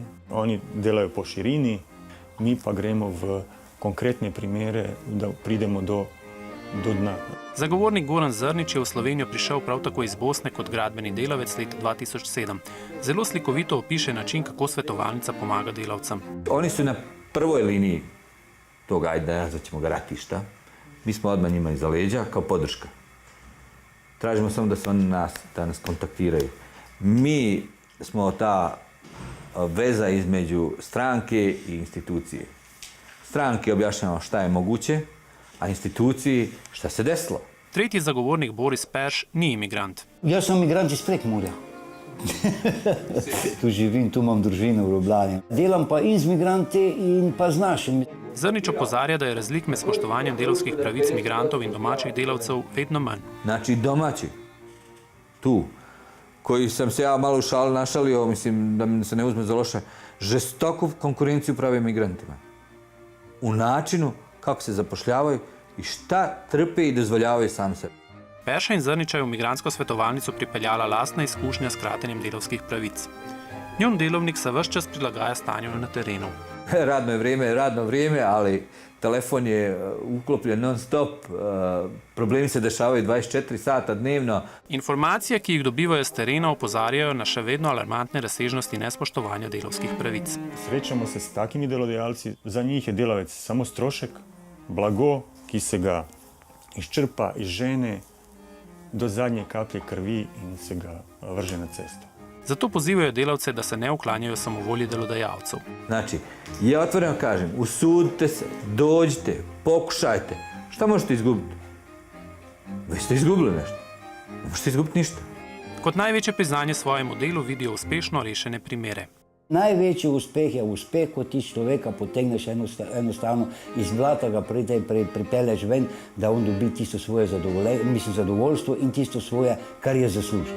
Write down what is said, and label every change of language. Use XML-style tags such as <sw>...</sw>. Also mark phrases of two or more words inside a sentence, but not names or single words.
<sl>Oni delajo po širini, mi pa gremo v konkretne primere, da pridemo do dna. Zagovornik Goran Zrnić je v Slovenijo prišel prav tako iz Bosne kot gradbeni delavec leta 2007. Zelo slikovito opiše način, kako svetovalnica pomaga delavcem.</sl> <bs>Oni su na prvoj liniji tog, ajde, nazvaćemo ga ratišta. Mi smo odmah njima iza leđa kao podrška. Tražimo samo da se oni da nas kontaktiraju. Mi smo ta veza između stranke i institucije. Stranke objašnjamo šta je moguće, a instituciji šta se desilo.</bs> <sl>Tretji zagovornik Boris Perš ni imigrant. Jaz sem imigrant iz Prekmurja. Tu živim, tu imam družino v Ljubljani. Delam pa in z migranti in pa z našimi. Zrnić opozarja, da je razlik med spoštovanjem delavskih pravic migrantov in domačih delavcev vedno manj.</sl> <bs>Znači domaći, tu, koji sam se ja malo našalio, mislim da se ne uzme za loše, žestoku konkurenciju prave migrantima. U načinu kako se zapošljavaju i šta trpe i dozvoljavaju sam sebe.</bs> <sl>Perša in Zrnića je v migrantsko svetovalnico pripeljala lastna izkušnja s kratenjem delavskih pravic. Njun delovnik se ves čas prilagaja stanju na terenu.</sl> <bs>Radno vrijeme, ali telefon je uklopljen non stop, problemi se dešavaju 24 sata dnevno.</bs> <sl>Informacije, ki jih dobivajo z terena, opozarjajo na še vedno alarmantne razsežnosti nespoštovanja delavskih pravic. Srečamo se s takimi delodajalci, za njih je delavec samo strošek, blago, ki se ga izčrpa, izžene do zadnje kaplje krvi in se ga vrže na cesto. Zato pozivajo delavce, da se ne uklanjajo samovolji delodajalcev.</sl> <bs>Znači, ja otvoreno kažem, usudite se, dođite, pokušajte. Šta možete izgubiti? Vi ste izgubili nešto. Ne možete izgubiti ništa.</bs> <sl>Kot največje priznanje svojemu delu vidijo uspešno rešene primere. Največji uspeh je uspeh, ko ti človeka potegneš enostavno iz blata, ga pripelješ ven, da on dobi tisto svoje zadovoljstvo in tisto svoje, kar je zaslužil.</sl>